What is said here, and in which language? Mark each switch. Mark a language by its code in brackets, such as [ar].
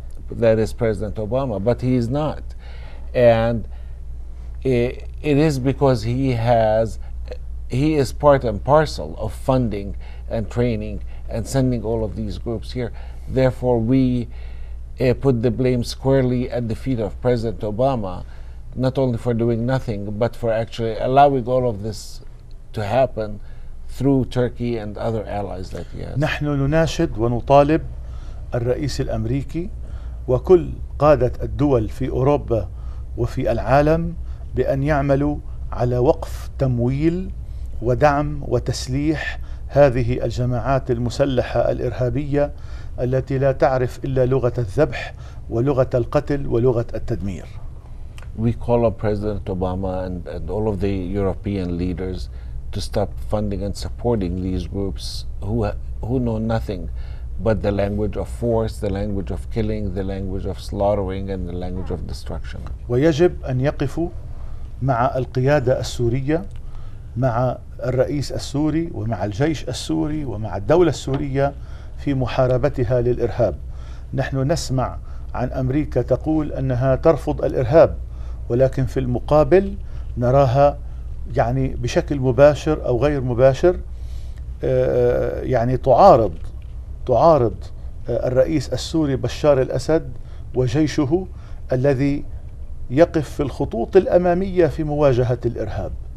[en] That is President Obama, but he is not. And it is because he is part and parcel of funding and training and sending all of these groups here. Therefore, we put the blame squarely at the feet of President Obama, not only for doing nothing, but for actually allowing all of this to happen through Turkey and other allies that he has. [ar] نحن نناشد ونطالب الرئيس الأمريكي وكل قادة الدول في أوروبا وفي العالم بأن يعملوا على وقف تمويل ودعم وتسليح هذه الجماعات المسلحة الإرهابية التي لا تعرف إلا لغة الذبح ولغة القتل ولغة التدمير. [en] We call on President Obama and all of the European leaders to stop funding and supporting these groups who know nothing but the language of force, the language of killing, the language of slaughtering, and the language of destruction. [ar] ويجب أن يقفوا مع القيادة السورية، مع الرئيس السوري ومع الجيش السوري ومع الدولة السورية في محاربتها للإرهاب. نحن نسمع عن أمريكا تقول أنها ترفض الإرهاب، ولكن في المقابل نراها يعني بشكل مباشر أو غير مباشر يعني تعارض الرئيس السوري بشار الأسد وجيشه الذي يقف في الخطوط الأمامية في مواجهة الإرهاب.